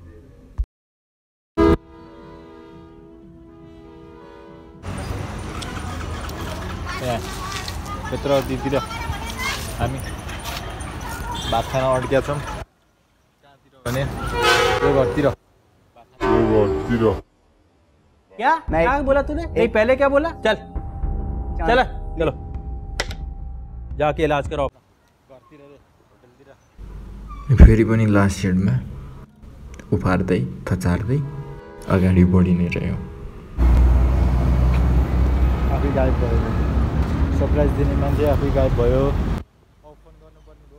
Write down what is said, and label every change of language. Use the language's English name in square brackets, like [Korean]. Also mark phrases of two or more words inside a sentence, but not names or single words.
[Nepali] यत्र दिदीतिर हामी भात खान अड्किया छौँ। भने यो घरतिर [Hindi] क्या क्या बोला तूने? नहीं पहले क्या बोला? चल चल चलो जाके इलाज कराओ। [Nepali] फेरि पनि लास्ट सेडमा उफार्दै थचार्दै अगाडि बढी नै रह्यो। आफै गायब भयो। सरप्राइज दिने मान्छे आफै गायब भयो। फोन गर्नुपर्ने भयो।